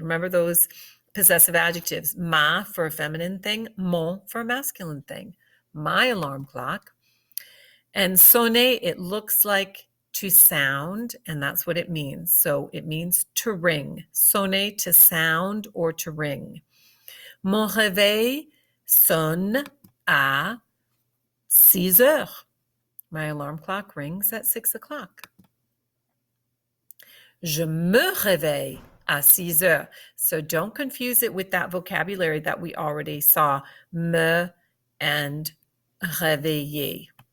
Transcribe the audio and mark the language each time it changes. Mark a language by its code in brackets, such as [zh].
[en] Remember those possessive adjectives. Ma for a feminine thing, mon for a masculine thing. My alarm clock. And sonner, it looks like to sound, and that's what it means. So it means to ring. Sonner, to sound or to ring. [fr] Mon réveil sonne à 6 heures. [en] My alarm clock rings at 6 o'clock. [fr] Je me réveille à 6 heures. [en] So don't confuse it with that vocabulary that we already saw. Me and réveiller.